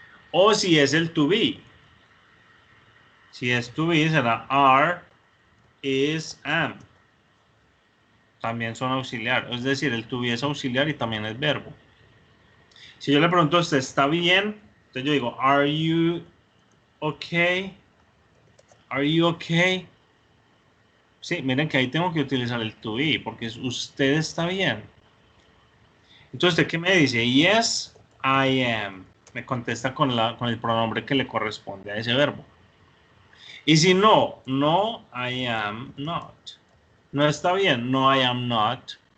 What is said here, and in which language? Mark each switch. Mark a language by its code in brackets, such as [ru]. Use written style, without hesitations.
[es] O si es el to be. Si es to be, será are, is, am. También son auxiliar. Es decir, el to be es auxiliar y también es verbo. Si yo le pregunto a usted, ¿está bien? [en] Entonces yo digo, are you okay? Are you okay? [es] Sí, miren que ahí tengo que utilizar el to be, porque usted está bien. Entonces, ¿usted qué me dice? [en] Yes, I am. [es] Me contesta con el pronombre que le corresponde a ese verbo. Y si no, no, [en] I am not. [es] No está bien, no, I am not.